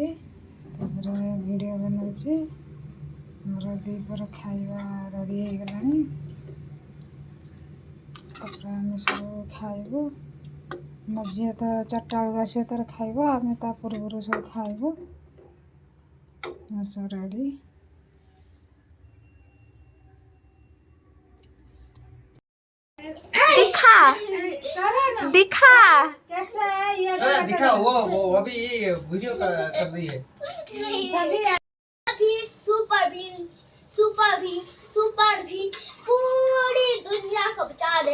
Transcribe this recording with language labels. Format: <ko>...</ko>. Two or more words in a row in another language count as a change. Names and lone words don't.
<or>ତାପରେ ଭିଡ଼ିଓ ବନାଉଛି। ଆମର ଦ୍ୱିପହର ଖାଇବା ରେଡ଼ି ହେଇଗଲାଣି। ତାପରେ ଆମେ ସବୁ ଖାଇବୁ। ମୋ ଝିଅ ତ 4ଟା ବେଳକୁ ଆସିବ, ତାର ଖାଇବ, ଆମେ ତା ପୂର୍ବରୁ ସବୁ ଖାଇବୁ। ସବୁ ରେଡ଼ି।</or> <hi>दिखा दिखा कैसा है ये? दिखा वो अभी ये वीडियो कर रही है। सुपर भी पूरी दुनिया को बचा दे।</hi>